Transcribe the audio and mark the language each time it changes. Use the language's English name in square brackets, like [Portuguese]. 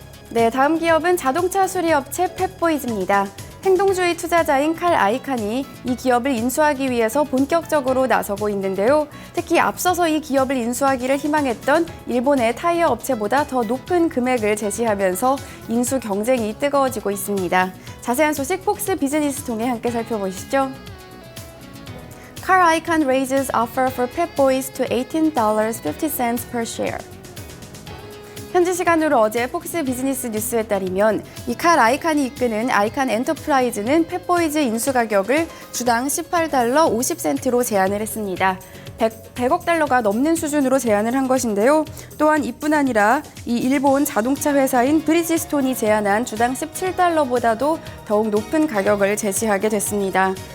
[Korean] 네, 다음 기업은 자동차 수리업체 펫보이즈입니다. 행동주의 투자자인 칼 아이칸이 이 기업을 인수하기 위해서 본격적으로 나서고 있는데요. 특히 앞서서 이 기업을 인수하기를 희망했던 일본의 타이어 업체보다 더 높은 금액을 제시하면서 인수 경쟁이 뜨거워지고 있습니다. 자세한 소식 폭스 비즈니스 통해 함께 살펴보시죠. [English] Car Icon raises offer for Pet Boys to $18.50 per share. [Korean] 현지 시간으로 어제 폭스 비즈니스 뉴스에 따르면 이 칼 아이칸이 이끄는 아이칸 엔터프라이즈는 펫보이즈 인수 가격을 주당 $18 50센트로 제안을 했습니다. 100억 달러가 넘는 수준으로 제안을 한 것인데요. 또한 이뿐 아니라 이 일본 자동차 회사인 브리지스톤이 제안한 주당 $17보다도 더욱 높은 가격을 제시하게 됐습니다.